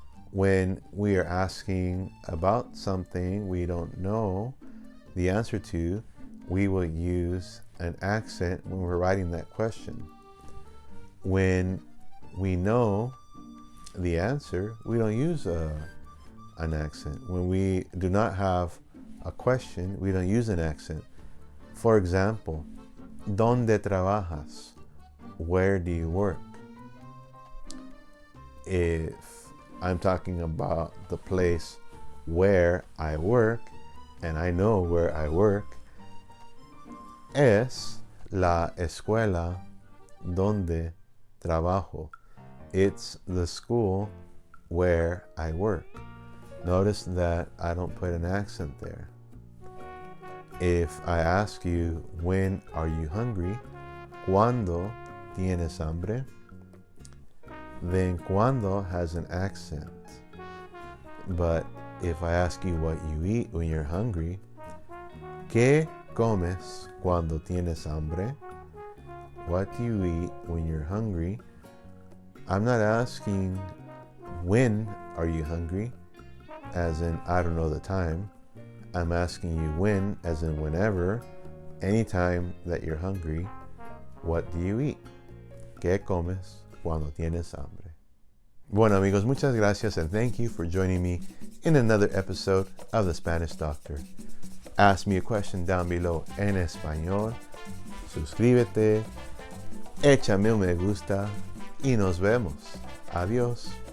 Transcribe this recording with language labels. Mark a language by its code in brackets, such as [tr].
[en] When we are asking about something we don't know the answer to, we will use an accent when we're writing that question. When we know the answer, we don't use an accent. When we do not have a question, we don't use an accent. For example, [es] ¿Dónde trabajas? [en] Where do you work? If I'm talking about the place where I work, and I know where I work, [es] es la escuela donde trabajo. [en] It's the school where I work. Notice that I don't put an accent there. If I ask you, when are you hungry? [es] ¿Cuándo tienes hambre? [en] Then cuando has an accent. But if I ask you what you eat when you're hungry, [es] ¿qué comes cuando tienes hambre? [en] What do you eat when you're hungry? I'm not asking when are you hungry, as in I don't know the time. I'm asking you when, as in whenever, anytime that you're hungry, what do you eat? [es] ¿Qué comes cuando tienes hambre? Bueno amigos, muchas gracias [en] and thank you for joining me in another episode of The Spanish Doctor. Ask me a question down below [es] en español. Suscríbete, échame un me gusta y nos vemos. Adiós.